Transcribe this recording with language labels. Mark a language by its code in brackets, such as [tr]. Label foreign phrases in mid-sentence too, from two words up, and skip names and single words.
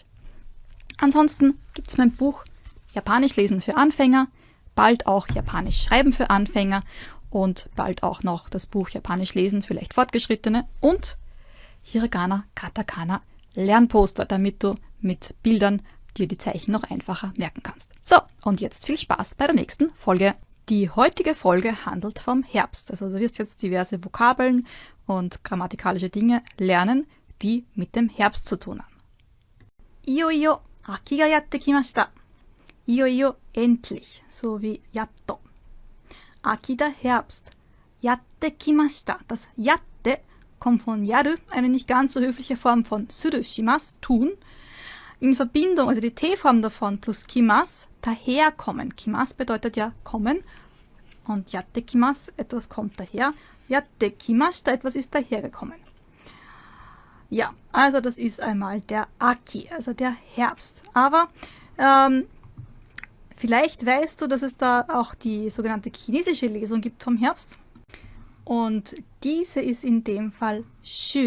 [de] Ansonsten gibt's mein Buch Japanisch lesen für Anfänger, bald auch Japanisch schreiben für Anfänger und bald auch noch das Buch Japanisch lesen für leicht Fortgeschrittene und Hiragana, Katakana, Lernposter, damit du mit Bildern dir die Zeichen noch einfacher merken kannst. So, und jetzt viel Spaß bei der nächsten Folge. Die heutige Folge handelt vom Herbst. Also du wirst jetzt diverse Vokabeln und grammatikalische Dinge lernen, die mit dem Herbst zu tun haben. [ja] いよ、秋がやってきました. [de] Iyo, endlich, so wie yatto. Aki, der Herbst. [ja] やってきました. [de] Das yatte kommt von yaru, eine nicht ganz so höfliche Form von [ja] する、します, [de] tun. In Verbindung, also die T-Form davon plus kimas, daherkommen. Kimas bedeutet ja kommen und [ja] やってきます, [de] etwas kommt daher. [ja] やってきました, [de] etwas ist dahergekommen. Ja, also das ist einmal der Aki, also der Herbst. Aber vielleicht weißt du, dass es da auch die sogenannte chinesische Lesung gibt vom Herbst. Und diese ist in dem Fall Shu.